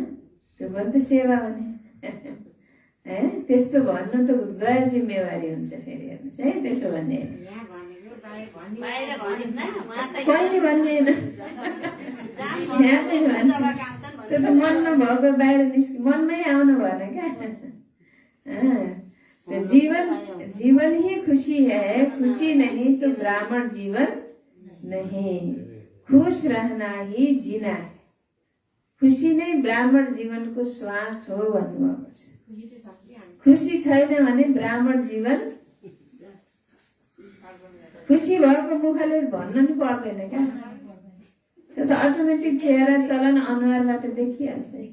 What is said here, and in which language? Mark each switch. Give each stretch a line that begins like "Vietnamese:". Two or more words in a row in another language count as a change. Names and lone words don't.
Nepali: त्यो पनि त सेवा हो नि, होइन? त्यस्तो भन्नु त गैर जिम्मेवारी हुन्छ फेरि, हेर्नुहोस् है, त्यसो भन्ने कहिले भन्ने त्यो त मनमा भएको बाहिर मनमै आउनु भएन क्या।
Hindi: जीवन ही खुशी है, खुशी नहीं तो ब्राह्मण जीवन नहीं, खुश रहना ही जीना है,
Nepali: खुशी नै ब्राह्मण जीवनको श्वास हो भन्नुभएको छ। खुसी छैन भने ब्राह्मण जीवन, खुसी भएको मुखले भन्न नि पर्दैन क्या, त्यो त अटोमेटिक चेहरा चलन अनुहारबाट देखिहाल्छ।